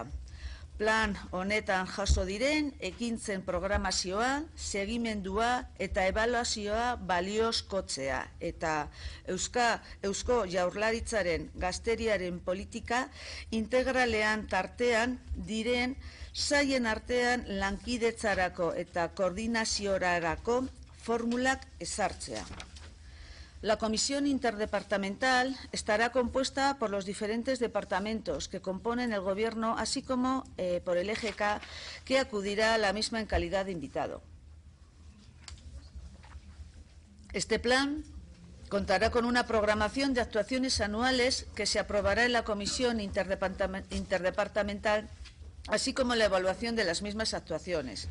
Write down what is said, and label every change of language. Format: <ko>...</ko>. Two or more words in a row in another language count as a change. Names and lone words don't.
<eu>Plan honetan jaso diren ekintzen programazioa, segimendua eta ebaluazioa baliozkotzea eta Eusko Jaurlaritzaren gazteriaren politika integralean tartean diren sailen artean lankidetzarako eta koordinaziorarako formulak ezartzea.</eu> <es>La comisión interdepartamental estará compuesta por los diferentes departamentos que componen el Gobierno, así como por el EGK, que acudirá a la misma en calidad de invitado. Este plan contará con una programación de actuaciones anuales que se aprobará en la comisión interdepartamental así como la evaluación de las mismas actuaciones.</es>